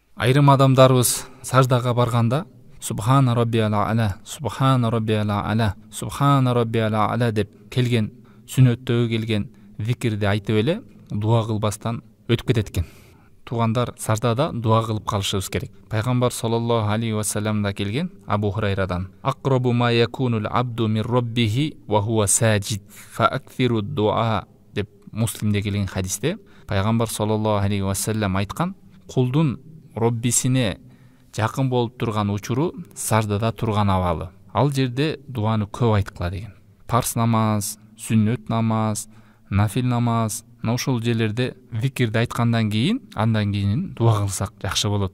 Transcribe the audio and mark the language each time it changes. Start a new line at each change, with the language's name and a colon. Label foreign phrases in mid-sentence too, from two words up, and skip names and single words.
Kyrgyz: Айрым адамдарыбыз саждага барганда
Arabic: سبحان ربي الأعلى، سبحان ربي الأعلى، سبحان ربي الأعلى
Kyrgyz: деп келген, сүннөттөгө келген зикирди айтып эле дуа кылбастан өтүп кетет экен. Тугандар, саждада дуа кылып калышыбыз керек. Пайгамбар
Arabic: صلى الله عليه وسلم
Kyrgyz: келген Абу Хурайрадан:
Arabic: "أقرب ما يكون العبد من ربه وهو ساجد، فأكثروا الدعاء"
Kyrgyz: деп Муслимде келген хадисте Пайгамбар
Arabic: صلى الله عليه وسلم
Kyrgyz: айткан: кулдун Роббисине жакын болуп турган учуру саждада турган абалы. Ал жерде дуаны көп айткыла деген. Парс намаз, сүннөт намаз, нафил намаз, ошол жерлерде зикирди айткандан кийин, андан кийин дуа кылсак жакшы болот.